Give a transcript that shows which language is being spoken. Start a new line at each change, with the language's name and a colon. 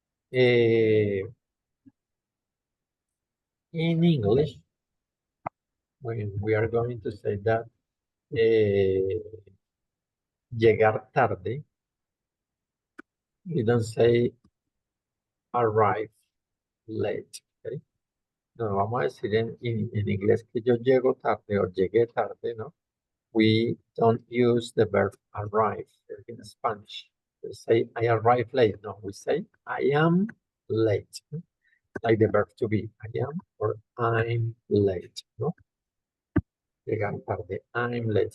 English: In English, when we are going to say that
Spanish: llegar tarde,
English: we don't say arrive late. Okay?
Spanish: No, vamos a decir en inglés que yo llego tarde o llegué tarde, ¿no?
English: We don't use the verb arrive in Spanish. We say I arrive late. No, we say I am late. Like the verb to be. I am or I'm late. No?
Spanish: Llegar tarde.
English: I'm late.